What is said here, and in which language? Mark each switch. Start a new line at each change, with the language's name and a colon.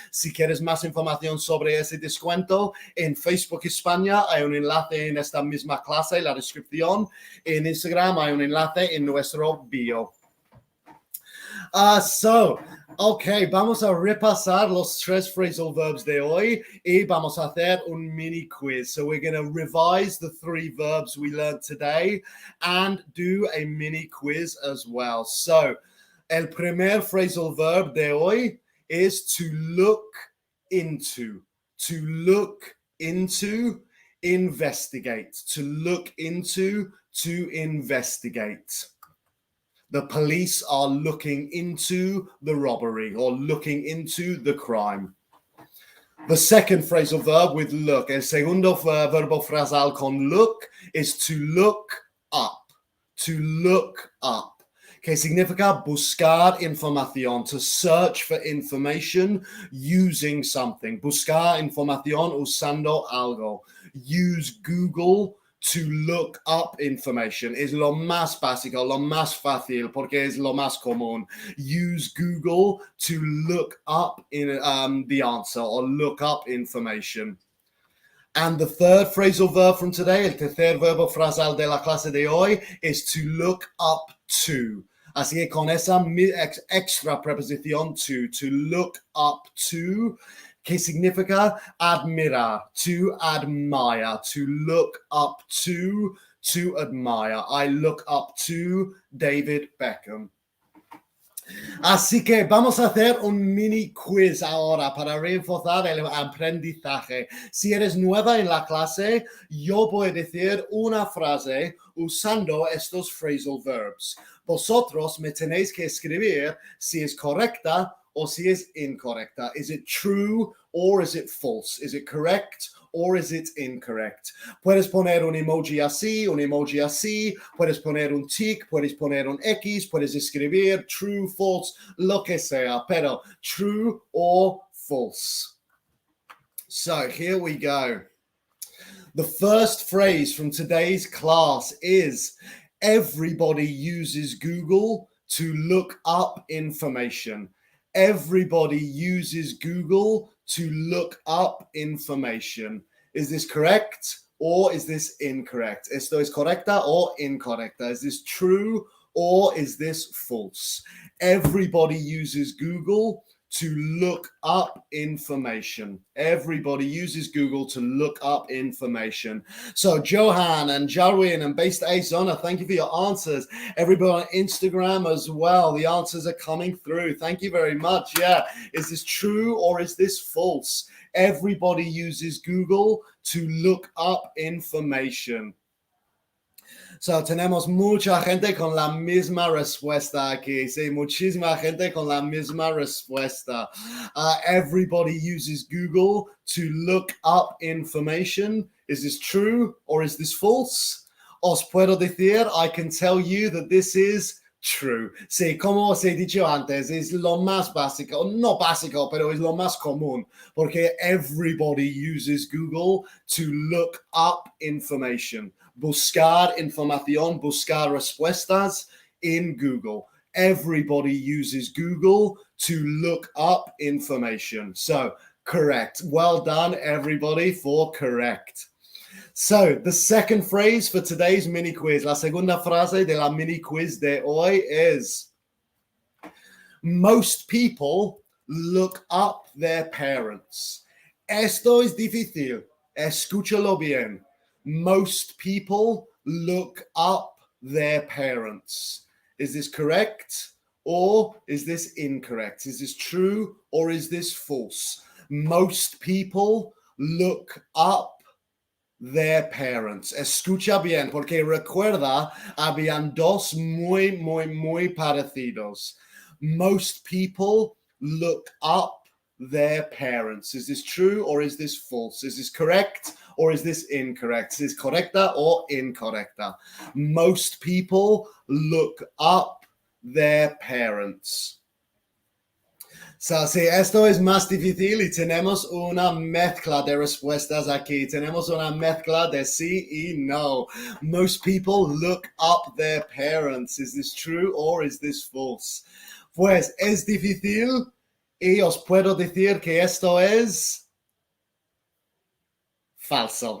Spanish: Si quieres más información sobre ese descuento, en Facebook España hay un enlace en esta misma clase, en la descripción. En Instagram hay un enlace en nuestro bio. Ok, vamos a repasar los 3 phrasal verbs de hoy y vamos a hacer un mini quiz.
English: So we're going to revise the 3 verbs we learned today and do a mini quiz as well. So,
Spanish: el primer
English: phrasal verb
Spanish: de hoy
English: is to look into. To look into, investigate. To look into, to investigate. The police are looking into the robbery or looking into the crime. The second phrasal verb with look,
Spanish: el segundo verbo frasal con look,
English: is to look up. To look up.
Spanish: Que significa buscar información,
English: to search for information using something.
Spanish: Buscar información usando algo.
English: Use Google to look up information.
Spanish: Es lo más básico, lo más fácil, porque es lo más común.
English: Use Google to look up the answer or look up information. And the third phrasal verb from today,
Spanish: el tercer verbo frasal de la clase de hoy,
English: is to look up to.
Spanish: Así que con esa extra preposición
English: to look up to,
Spanish: que significa admirar,
English: to admire, to look up to admire. I look up to David Beckham.
Spanish: Así que vamos a hacer un mini quiz ahora para reforzar el aprendizaje. Si eres nueva en la clase, yo voy a decir una frase usando estos phrasal verbs. Vosotros me tenéis que escribir si es correcta o si es incorrecta.
English: Is it true or is it false? Is it correct or is it incorrect?
Spanish: Puedes poner un emoji así, puedes poner un tic, puedes poner un X, puedes escribir true, false, lo que sea, pero
English: true or false. So here we go. The first phrase from today's class is, everybody uses Google to look up information. Everybody uses Google to look up information. Is this correct or is this incorrect?
Spanish: ¿Esto es correcta o incorrecta?
English: Is this true or is this false? Everybody uses Google to look up information. Everybody uses Google to look up information. So Johan and Jarwin and Based Arizona, thank you for your answers. Everybody on Instagram as well, the answers are coming through. Thank you very much. Yeah, is this true or is this false? Everybody uses Google to look up information.
Spanish: So, tenemos mucha gente con la misma respuesta aquí. Sí, muchísima gente con la misma respuesta.
English: Everybody uses Google to look up information. Is this true or is this false?
Spanish: Os puedo decir,
English: I can tell you that this is true.
Spanish: Sí, como os he dicho antes, es lo más básico, no básico, pero es lo más común, porque
English: everybody uses Google to look up information.
Spanish: Buscar información, buscar respuestas in Google.
English: Everybody uses Google to look up information. So, correct. Well done, everybody, for correct. So, the second phrase for today's mini quiz,
Spanish: la segunda frase de la mini quiz de hoy
English: is, most people look up their parents.
Spanish: Esto es difícil. Escúchalo bien.
English: Most people look up their parents. Is this correct or is this incorrect? Is this true or is this false? Most people look up their parents.
Spanish: Escucha bien, porque recuerda, habían dos muy parecidos.
English: Most people look up their parents. Is this true or is this false? Is this correct or is this incorrect? Is this correcta or incorrecta? Most people look up their parents.
Spanish: So, sí, esto es más difícil y tenemos una mezcla de respuestas aquí. Tenemos una mezcla de sí y no.
English: Most people look up their parents. Is this true or is this false?
Spanish: Pues es difícil y os puedo decir que esto es falso.